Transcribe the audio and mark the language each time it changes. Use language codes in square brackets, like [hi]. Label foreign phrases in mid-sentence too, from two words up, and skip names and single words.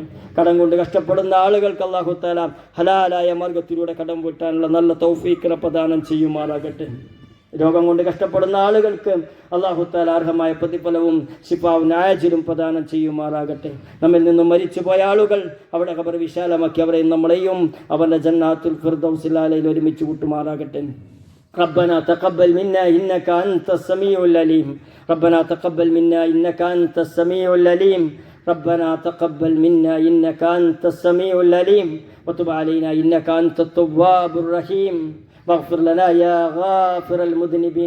[ml] കടം കൊണ്ട് കഷ്ടപ്പെടുന്ന ആളുകൾക്ക് [ar] الله تعالى [ml] ഹലാലായ മാർഗത്തിലൂടെ കടം വീട്ടാനുള്ള നല്ല തൗഫീഖിനെ പ്രദാനം ചെയ്യുമാറാകട്ടെ. രോഗം കൊണ്ട് കഷ്ടപ്പെടുന്ന ആളുകൾക്ക് [ar] الله تعالى [ml] അർഹമായ പ്രതിഫലവും ശിഫാവും ആജിലും പ്രദാനം ചെയ്യുമാറാകട്ടെ. നമ്മിൽ നിന്നും മരിച്ചുപോയ ആളുകൾ അവിടെ ഖബർ വിശാലമാക്കി അവരെയും നമ്മളെയും അവൻ്റെ [ar] جنات الفردوس [ml] അലയിൽ ഒരുമിച്ച് കൂട്ടുമാറാകട്ടെ. [ar] ربنا تقبل منا إنك أنت السميع العليم. ربنا تقبل منا إنك أنت السميع العليم. ربنا تقبل منا إنك أنت السميع العليم وتب علينا إنك أنت التواب الرحيم. واغفر لنا يا غافر المذنبين.